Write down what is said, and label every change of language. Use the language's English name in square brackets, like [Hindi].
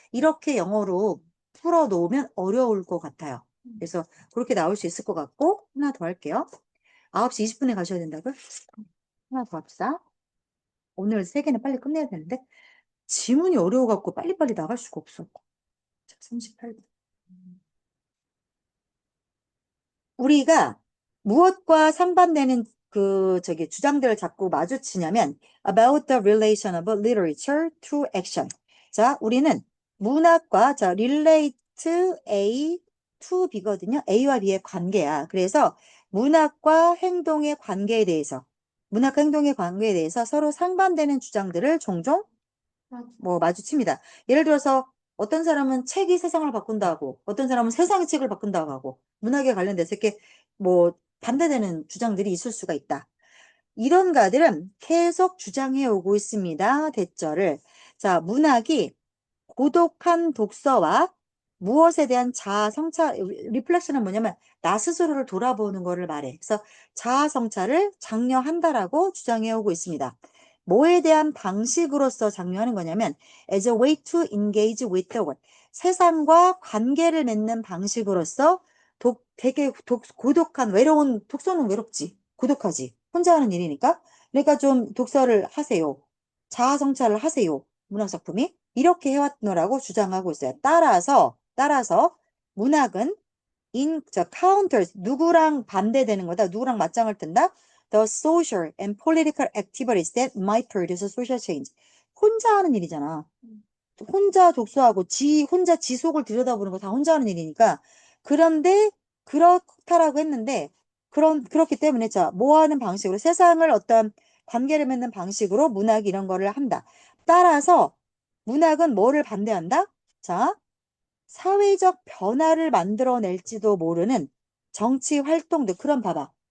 [Korean] 이렇게 영어로 풀어놓으면 어려울 것 같아요. 그래서 그렇게 나올 수 있을 것 같고, 하나 더 할게요. 9시 20분에 가셔야 된다고요? 하나 더 합시다. 오늘 세 개는 빨리 끝내야 되는데, 지문이 어려워갖고 빨리빨리 나갈 수가 없어. 자, 38분. 우리가 무엇과 상반되는 주장들을 자꾸 마주치냐면 [English] about the relation of literature to action. [Korean] 자, 우리는 문학과 [English] relate A to B [Korean] 거든요. A와 B의 관계야. 그래서 문학과 행동의 관계에 대해서 문학과 행동의 관계에 대해서 서로 상반되는 주장들을 종종 마주칩니다. 예를 들어서 어떤 사람은 책이 세상을 바꾼다고, 어떤 사람은 세상이 책을 바꾼다고 하고, 문학에 관련돼서 이렇게 반대되는 주장들이 있을 수가 있다. 이런 가들은 계속 주장해 오고 있습니다. 대절을. 자, 문학이 고독한 독서와 무엇에 대한 자아 성찰, 리플렉션은 뭐냐면 나 스스로를 돌아보는 거를 말해. 그래서 자아 성찰을 장려한다라고 주장해 오고 있습니다. 뭐에 대한 방식으로서 장려하는 거냐면 [English] as a way to engage with the world. [Korean] 세상과 관계를 맺는 방식으로서 되게 고독한 외로운 독서는 외롭지. 고독하지. 혼자 하는 일이니까. 그러니까 좀 독서를 하세요. 자아 성찰을 하세요. 문학작품이 이렇게 해왔노라고 주장하고 있어요. 따라서 문학은 counters 누구랑 반대되는 거다. 누구랑 맞짱을 뜬다. [English] The social and political activities that might produce social change. [Korean] 혼자 하는 일이잖아. 혼자 독서하고 혼자 지속을 들여다보는 거 다 혼자 하는 일이니까. 그런데 그렇다라고 했는데 그렇기 때문에 뭐 하는 방식으로 세상을 어떤 관계를 맺는 방식으로 문학 이런 거를 한다. 따라서 문학은 뭐를 반대한다? 자, 사회적 변화를 만들어낼지도 모르는 정치 활동들. 그럼 봐봐.